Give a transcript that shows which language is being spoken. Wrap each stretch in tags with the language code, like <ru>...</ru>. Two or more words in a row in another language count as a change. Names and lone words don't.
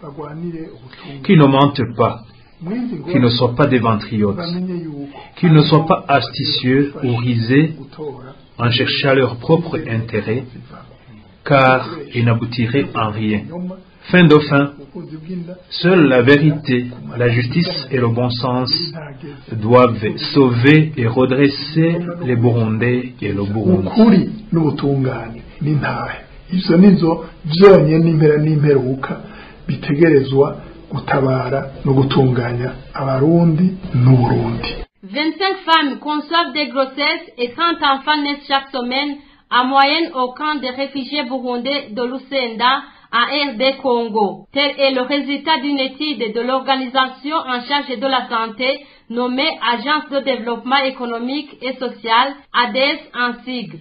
<fr>Qu'ils ne mentent pas, qu'ils ne soient pas des ventriotes, qu'ils ne soient pas astucieux ou risés en cherchant leur propre intérêt, car ils n'aboutiraient en rien. Fin de fin, seule la vérité, la justice et le bon sens doivent sauver et redresser les Burundais et le Burundi.</fr> <rn>gutabara no gutunganya abarundi n'Uburundi.</rn> <fr>25 femmes conçoivent des grossesses et 30 enfants naissent chaque semaine en moyenne au camp des réfugiés burundais de Lusenda en RD Congo. Tel est le résultat d'une étude de l'organisation en charge de la santé nommée Agence de développement économique et social, ADES en sigle.</fr>